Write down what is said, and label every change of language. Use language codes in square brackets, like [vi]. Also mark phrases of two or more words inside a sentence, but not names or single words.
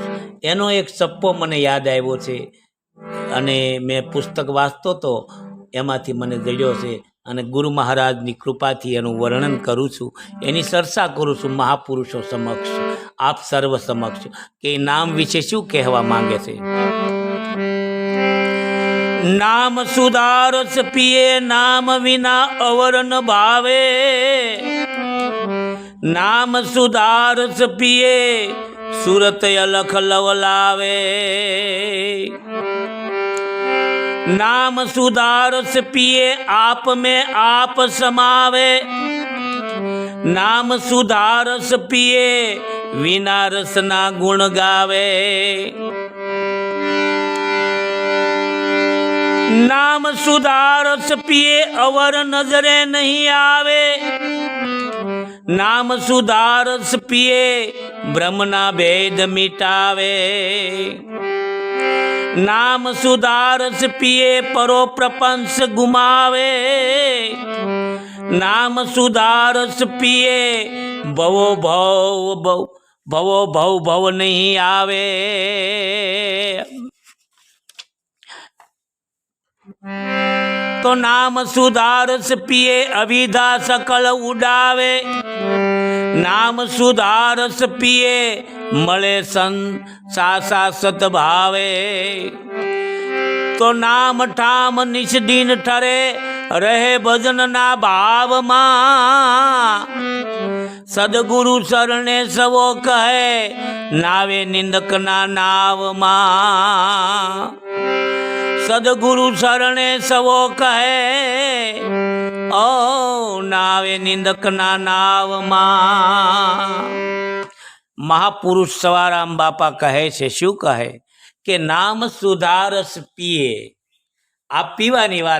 [gu] એનો એક સપ્પો મને યાદ આવ્યો છે અને મેં પુસ્તક વાંચતો તો એમાંથી મને જડ્યો છે અને ગુરુ મહારાજની કૃપાથી એનું વર્ણન કરું છું, એની ચર્ચા કરું છું મહાપુરુષો સમક્ષ, આપ સર્વ સમક્ષ, કે નામ વિશે શું કહેવા માંગે છે। [hi] नाम सुधारस पिए नाम विना अवर न भावे। नाम सुधारस पिए सूरत अलख लवलावे। नाम सुधारस पिए आप में आप समावे। नाम सुधारस पिए विना रसना गुण गावे। नाम सुधारस पिए अवर नजरे नहीं आवे। नाम सुधारस पिए ब्रह्मना भेद मिटावे। नाम सुधारस पिए परो प्रपंच गुमावे। नाम सुधारस पिए भवो भव भव भवो भव भव नहीं आवे। तो नाम सुधारस पिए अविधा सकल उड़ावे। नाम सुधारस पिए मले सन सासा सत भावे। [gu] તો નામ ઠામ નિશ દિન ઠરે રહે ભજન ના ભાવ માં। સદગુરુ શરણે સવો કહે નાવે નિંદકના નાવમાં સદગુરુ શરણે સવો કહે ઓ નાવે નિંદકના નાવમાં મહાપુરુષ સવારામ બાપા કહે છે શું કહે કે નામ સુધારસ પીએ આ પીવાની વાત